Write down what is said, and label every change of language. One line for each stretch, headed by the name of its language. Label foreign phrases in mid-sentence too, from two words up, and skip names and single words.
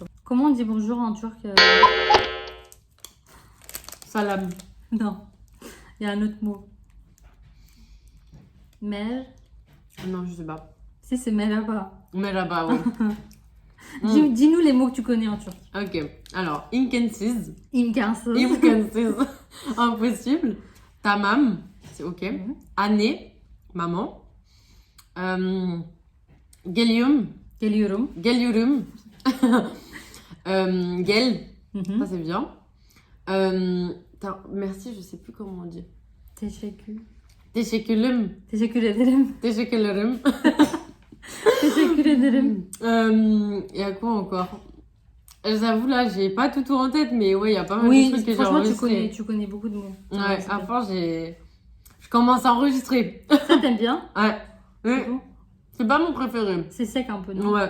French: Comment on dit bonjour en turc? Salam. Non. Il y a un autre mot. Mer. Non, je sais pas. Si, c'est merhaba. Mais là-bas, ouais. Dis-nous les mots que tu connais en turc. Ok. Alors, imkansız. İmkansız. Imkansız. Impossible. Tamam. C'est ok. Anne. Maman. Gelium. Geliyorum.
Turkish: Geliyorum. Gel. Mhm.
French: Ça, c'est bien. Merci, je sais plus comment on dit. Teşekkür. Teşekkürüm.
Turkish: Teşekkür ederim.
French: Teşekkürlerim.
Turkish: Teşekkür ederim.
French: Il y a quoi encore? J'avoue, là, j'ai pas tout en tête, mais ouais, il y a pas mal de Oui, trucs que j'ai franchement, enregistrés. tu connais beaucoup de mots. Ouais, à force, je commence à enregistrer. Ça, t'aimes bien? Ouais. C'est bon. C'est pas mon préféré. C'est sec un peu, non? Ouais.